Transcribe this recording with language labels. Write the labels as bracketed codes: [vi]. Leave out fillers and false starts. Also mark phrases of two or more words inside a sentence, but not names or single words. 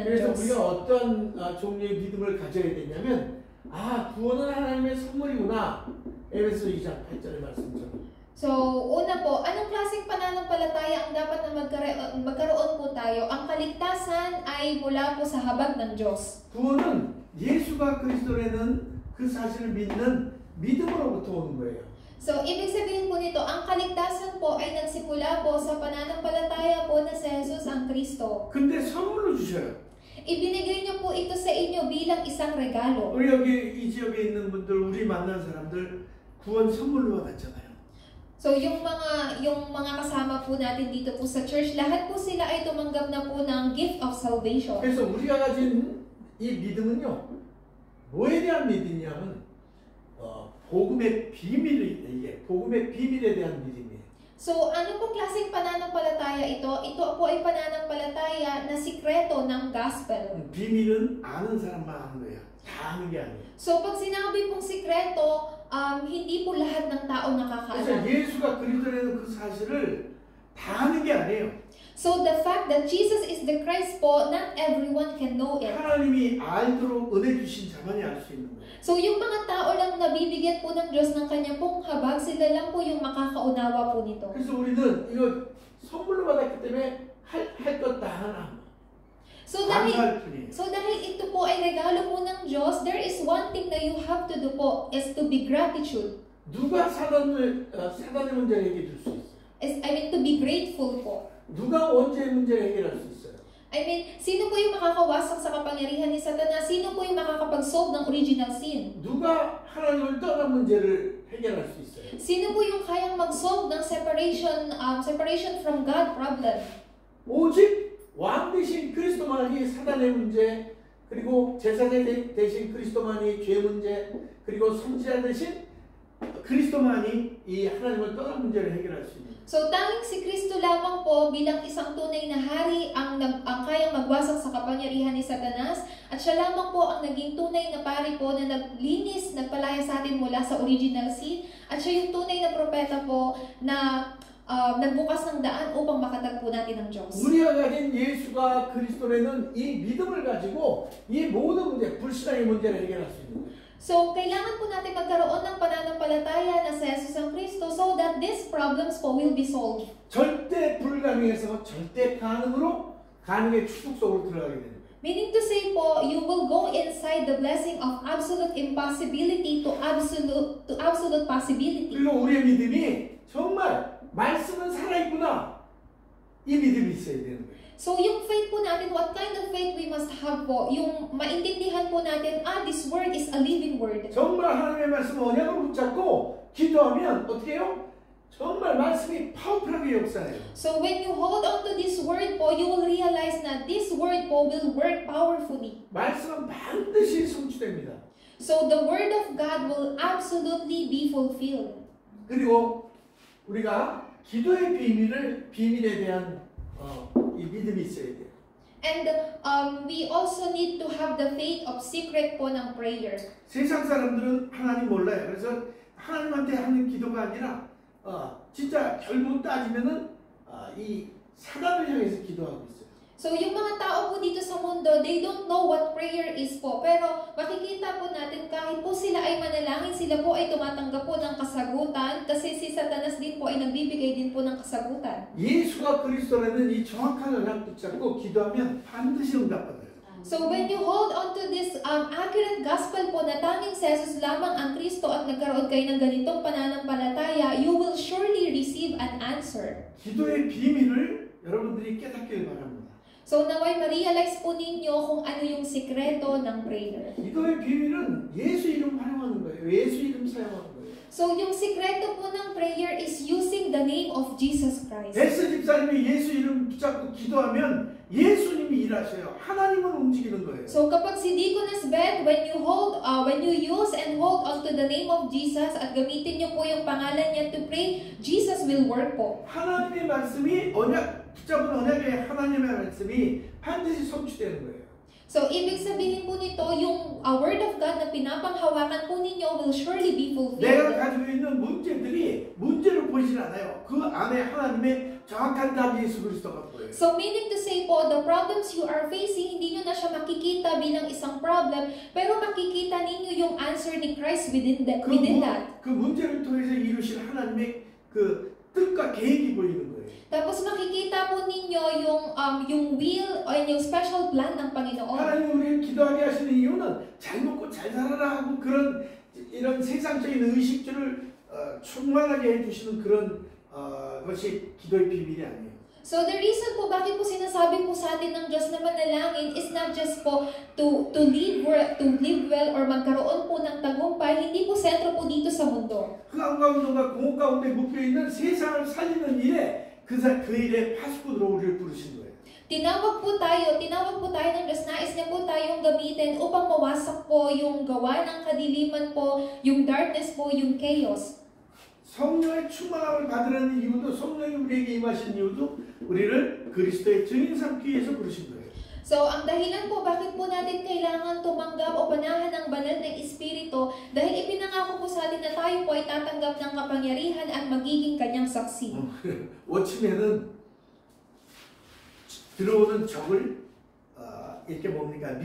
[ko] 그래서 Diyos. 우리가 어떤 종류의 믿음을 가져야 되냐면 구원은 하나님의 선물이구나. 에베소 2장 8절의 말씀처럼. [tl] So, una po, anong klaseng pananampalataya ang dapat na magkaroon po tayo? Ang kaligtasan ay mula po sa habag ng Diyos. [ko] 구원은 예수가 그리스도라는 그 사실을 믿는 믿음으로부터 오는 거예요. [tl] So, ibig sabihin po nito, ang kaligtasan po ay nagsimula po sa pananampalataya po na si Jesus ang Kristo. [ko] 근데 선물로 주셔요. [tl] Ibinigay niyo po ito sa inyo bilang isang regalo. [ko] 우리 여기 이 지역에 있는 분들, 우리 만난 사람들 구원 선물로 받았잖아요. [tl] So, yung mga kasama po natin dito po sa church, lahat po sila ay tumanggap na po ng [en] gift of salvation. [ko] 그래서 우리가 가진 이 믿음은요, 뭐에 대한 믿음이냐면 복음의 비밀에 대한 믿음이에요. [tl] So, ano pong klaseng pananampalataya ito? Ito po ay pananampalataya na sikreto ng gospel. [ko] 비밀은 아는 사람만 아는 거야. 다 아는 게 아니에요. [tl] So, pag sinabi pong sikreto, hindi po lahat ng tao [ko] 그래서 [tl] nakakaalam. [ko] 예수가 그리스도라는 그 사실을 다 아는 게 아니에요. [en] So, the fact that Jesus is the Christ [tl] po, [en] not everyone can know it. [ko] 하나님이 알도록 은혜 주신 자만이 알 수 있는 거예요. [tl] So, yung mga tao lang nabibigyan po ng Diyos ng kanyang pong habag, sila lang po yung makakaunawa po nito. [ko] 그래서 우리는 이거 선물로 받았기 때문에 할 것 다 하나. [tl] So [ko] 감사할 뿐이에요. [tl] dahil ito po ay regalo po ng Diyos, [en] there is one thing that you have to do po, is to be gratitude. [ko] 누가 사단의 문제를 해결해 줄 수 있어요? [en] To be grateful po. [ko] 누가 원죄의 문제를 해결할 수 있어요? [tl] Sino po yung makakawasak sa kapangyarihan ni Satanas? Sino po yung makakapag-solve ng [en] original sin? [ko] 누가 하나님을 떠난 문제를 해결할 수 있어요? [tl] Sino po yung kayang mag-solve ng [en] separation from God problem? [ko] 오직 왕 대신 그리스도만이 사단의 문제, 그리고 제사장 대신 그리스도만이 죄 문제, 그리고 선지자 대신 그리스도만이 이 하나님을 떠난 문제를 해결할 수 있는. [tl] So, tanging si Kristo lamang po bilang isang tunay na hari ang kayang magwasak sa kapangyarihan ni Satanas, at siya lamang po ang naging tunay na pari po na naglinis, nagpalaya sa atin mula sa [en] original sin, [tl] at siya yung tunay na propeta po na nagbukas ng daan upang makatagpo natin ng Diyos. [ko] 우리가 가진 예수가 그리스도라는 이 믿음을 가지고 이 모든 문제, 불신앙의 문제를 해결할 수 있는 거예요. [tl] So, kailangan po natin magkaroon ng pananampalataya na sa Jesus ang Kristo [en] so that these problems po will be solved. [ko] 절대 불가능에서 절대 가능으로 가능의 축복 속으로 들어가게 되는 거예요. [en] Meaning to say po, you will go inside the blessing of absolute impossibility to absolute possibility. [ko] 그리고 우리의 믿음이 정말 말씀은 살아있구나. 이 믿음이 있어야 되는 거예요. [tl] So, yung faith po natin, [en] what kind of faith we must have po? [tl] Yung maintindihan po natin, [en] this word is a living word. [ko] 정말 하나님의 말씀 언약으로 붙잡고 기도하면 어떻게 해요? 정말 말씀이 파워풀하게 역사해요. [en] So, when you hold on to this word po, you will realize na this word po will work powerfully. [ko] 말씀은 반드시 성취됩니다. [en] So, the word of God will absolutely be fulfilled. [ko] 그리고 우리가 기도의 비밀에 대한 이 믿음이 있어야 돼요. [en] And we also need to have the faith of secret [tl] po ng [en] prayer. [ko] 세상 사람들은 하나님 몰라요. 그래서 하나님한테 하는 기도가 아니라 진짜 결국 따지면은 이 사단을 향해서 기도하고 있어요. [tl] So, yung mga tao po dito sa mundo, [en] they don't know what prayer is po. [tl] Pero makikita po natin kahit po sila ay manalangin, sila po ay tumatanggap po ng kasagutan kasi si Satanas din po ay nagbibigay din po ng kasagutan. [ko] 예수가 그리스도라는 이 정확한 언약 붙잡고 기도하면 반드시 응답받아요. [en] So, when you hold on to this accurate gospel po [tl] na tanging si Jesus lamang ang Kristo at nagkaroon kayo ng ganitong pananampalataya, [en] you will surely receive an answer. [ko] 기도의 비밀을 여러분들이 깨닫길 바랍니다. [tl] So, naway ma-realize po ninyo kung ano yung sikreto ng prayer. [ko] 기도의 비밀은 예수 이름 활용하는 거예요. 예수 이름 사용하는 거예요. [en] So, [tl] yung sikreto po ng [en] prayer is using the name of Jesus Christ. [ko] 베스 집사님이 예수 이름 붙잡고 기도하면 예수님이 일하셔요. 하나님은 움직이는 거예요. [tl] So, kapag si Deaconess Beth, [en] when you use and hold onto the name of Jesus [tl] at gamitin niyo po yung pangalan niya [en] to pray, Jesus will work po. [ko] 하나님의 말씀이 붙잡은 언약의 하나님의 말씀이 반드시 성취되는 거예요. [tl] So, ibig sabihin po nito, yung [en] word of God [tl] na pinapanghawakan po ninyo [en] will surely be fulfilled. [ko] 내가 가지고 있는 문제들이 문제로 보이진 않아요. 그 안에 하나님의 정확한 답이 예수 그리스도가 보여요. [en] So, meaning to say po, the problems you are facing, [tl] hindi nyo na siya makikita bilang isang problem, pero makikita ninyo yung answer ni Christ within that. [ko] 그 문제를 통해서 이루실 하나님의 그 뜻과 계획이 보이는 거예요. [tl] Tapos makikita po ninyo yung will o yung [en] special plan [tl] ng Panginoon. [ko] 하나님 우리를 기도하게 하시는 이유는 잘 먹고 잘 살아라 하고 이런 세상적인 의식주를 충만하게 해주시는 그런 것이 기도의 비밀이 아니에요. [tl] So [en] the reason [tl] po bakit po sinasabi po sa atin ng Diyos na manalangin [en] is not just [tl] po [en] to live well or [tl] magkaroon po ng tagumpay, hindi po sentro po dito sa mundo. [ko] 흑암과 공허 가운데 묶여있는 세상을 살리는 일에 그 일에 파수꾼으로 우리를 부르신 거예요. [tl] Tinawag po tayo ng Diyos, nais niya po tayong gamitin upang mawasak po yung gawa ng kadiliman po, yung darkness po, yung chaos. [ko] 성령의 충만함을 받으라는 이유도 성령이 우리에게 임하신 이유도 우리를 그리스도의 증인 삼기 위해서 부르신 거예요. [tl] So, ang dahilan po bakit po natin kailangan tumanggap o panahan ng banal ng Espiritu dahil ipinangako po sa atin na tayo po ay tatanggap ng kapangyarihan at magiging kanyang saksi. [ko] 워치맨은 들어오는 적을 이렇게 뭡니까?